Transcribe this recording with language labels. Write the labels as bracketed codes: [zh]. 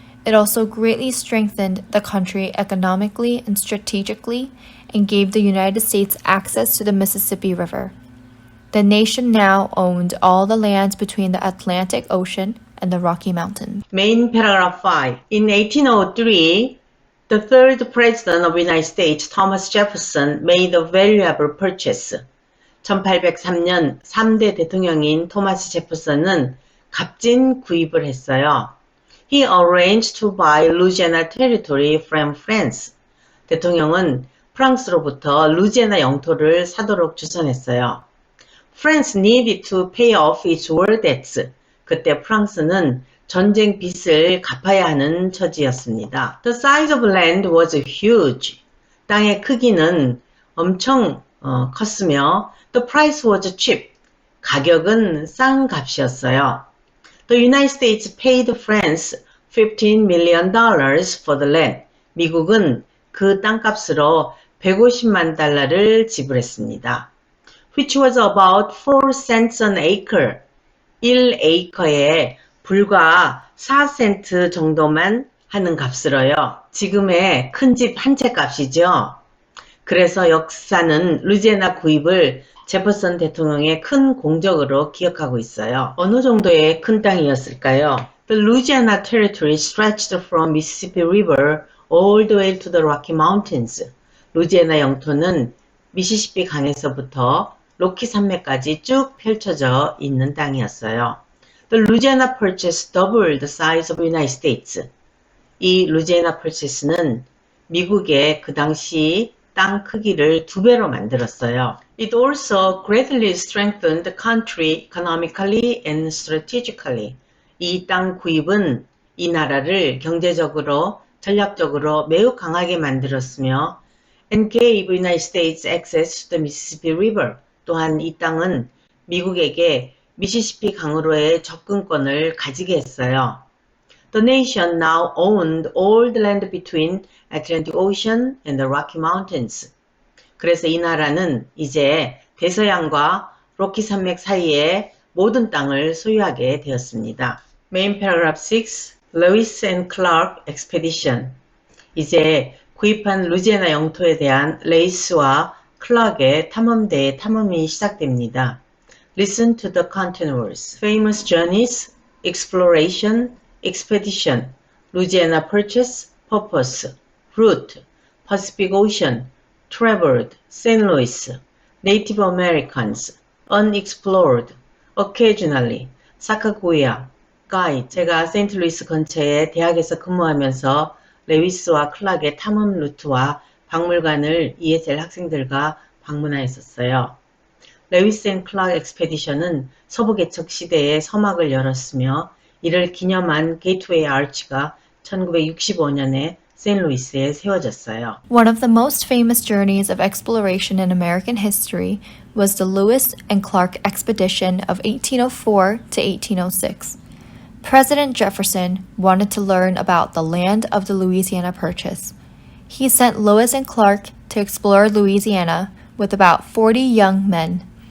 [en] It also greatly strengthened the country economically and strategically and gave the United States access to the Mississippi River. The nation now owned all the lands between the Atlantic Ocean and the Rocky Mountains. Main paragraph 5. In 1803, the third president of the United States, Thomas Jefferson, made a valuable purchase. [ko] 1803년 3대 대통령인 토마스 제퍼슨은 값진 구입을 했어요. [en] He arranged to buy Louisiana territory from France. [ko] 대통령은 프랑스로부터 루지애나 영토를 사도록 주선했어요. [en] France needed to pay off its war debts. [ko] 그때 프랑스는 전쟁 빚을 갚아야 하는 처지였습니다. [en] The size of land was huge. [ko] 땅의 크기는 엄청 컸으며 [en] the price was cheap. [ko] 가격은 싼 값이었어요. [en] The United States paid France $15 million for the land. [ko] 미국은 그 땅값으로 150만 달러를 지불했습니다. [en] Which was about 4 cents an acre. [ko] 1에이커에 불과 4센트 정도만 하는 값으로요. 지금의 큰 집 한 채 값이죠. 그래서 역사는 루지애나 구입을 제퍼슨 대통령의 큰 공적으로 기억하고 있어요. 어느 정도의 큰 땅이었을까요? [en] The Louisiana Territory stretched from Mississippi River all the way to the Rocky Mountains. [ko] 루지애나 영토는 미시시피 강에서부터 로키 산맥까지 쭉 펼쳐져 있는 땅이었어요. [en] The Louisiana Purchase doubled the size of the United States. [ko] 이 루지애나 펄체스는 미국의 그 당시 땅 크기를 2배로 만들었어요. [en] It also greatly strengthened the country economically and strategically. [ko] 이 땅 구입은 이 나라를 경제적으로, 전략적으로 매우 강하게 만들었으며 [en] and gave United States access to the Mississippi River. [ko] 또한 이 땅은 미국에게 미시시피 강으로의 접근권을 가지게 했어요. [en] The nation now owned all the land between Atlantic Ocean and the Rocky Mountains. [ko] 그래서 이 나라는 이제 대서양과 로키 산맥 사이의 모든 땅을 소유하게 되었습니다. [en] Main paragraph 6. Lewis and Clark Expedition. [ko] 이제 구입한 루지애나 영토에 대한 레이스와 클락의 탐험대의 탐험이 시작됩니다. [en] Listen to the continuous. Famous journeys, exploration, expedition, Louisiana Purchase, purpose, route, Pacific Ocean, traveled, St. Louis, Native Americans, unexplored, occasionally, 사카고야, guide. [ko] 제가 세인트루이스 근처의 대학에서 근무하면서 레위스와 클락의 탐험 루트와 박물관을 ESL 학생들과 방문하였었어요. 레위스 앤 클락 엑스페디션은 서부 개척 시대에 서막을 열었으며 이를 기념한 게이트웨이 아치가 1965년에 세인루이스에 세워졌어요. [en] One of the most famous journeys of exploration in American history was the Lewis and Clark Expedition of 1804 to 1806. President Jefferson wanted to learn about the land of the Louisiana Purchase. He sent Lewis and Clark to explore Louisiana with about 40 young men.